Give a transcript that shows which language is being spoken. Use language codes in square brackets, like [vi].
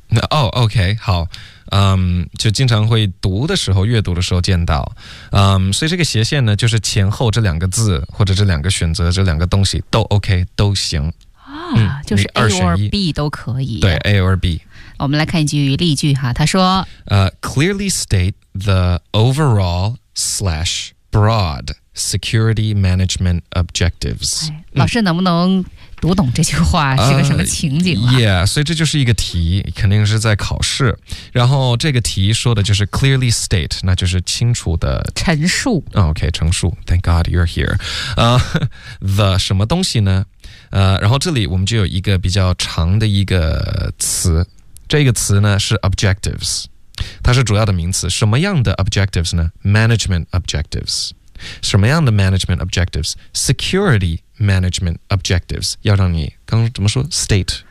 [zh] 哦、oh, ，OK， 好，就经常会读的时候、阅读的时候见到，所以这个斜线呢，就是前后这两个字或者这两个选择、这两个东西都 OK 都行啊、就是 A or B 都可以。对 ，A or B。我们来看一句例句哈，他说： [en] clearly state the overall/broad security management objectives、 [zh] 哎。老师能不能？读懂这句话是个什么情景、啊 yeah, 所以这就是一个题肯定是在考试然后这个题说的就是 [en] clearly state [zh] 那就是清楚的陈述、 oh, OK 陈述 [en] Thank God you're here、 [zh] the 什么东西呢、然后这里我们就有一个比较长的一个词这个词呢是 objectives 它是主要的名词什么样的 objectives 呢 management objectives 什么样的 management objectives security management objectives 要让你刚怎么说 state